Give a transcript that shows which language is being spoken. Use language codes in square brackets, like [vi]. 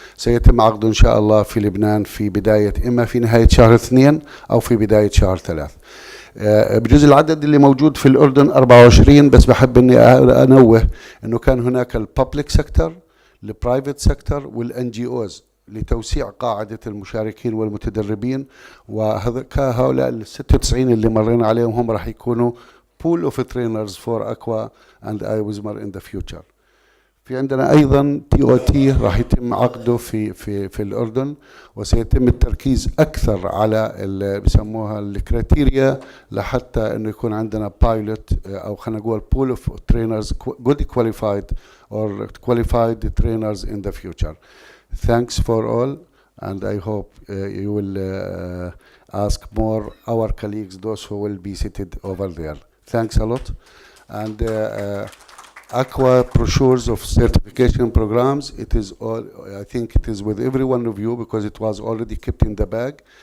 [ar] سيتم عقده إن شاء الله في لبنان في بداية إما في نهاية شهر 2 أو في بداية شهر 3. بجزء العدد اللي موجود في الأردن 24، بس بحب أني أنوه أنه كان هناك البابليك سيكتور، البرايفت سيكتور والان جي اوز لتوسيع قاعدة المشاركين والمتدربين. وهؤلاء ال 96 اللي مرينا عليهم هم راح يكونوا [en] pool of trainers for Aqua and IWSMR in the future. [ar] في عندنا أيضا TOT راح يتم عقده في الأردن، وسيتم التركيز أكثر على اللي بيسموها الكريتيريا لحتى إنه يكون عندنا بايلوت أو خلينا نقول [en] pool of trainers good qualified or qualified trainers in the future. Thanks for all, and I hope you will ask more our colleagues, those who will be seated over there. Thanks a lot. And Aqua brochures of certification programs. It is all, I think it is with every one of you because it was already kept in the bag.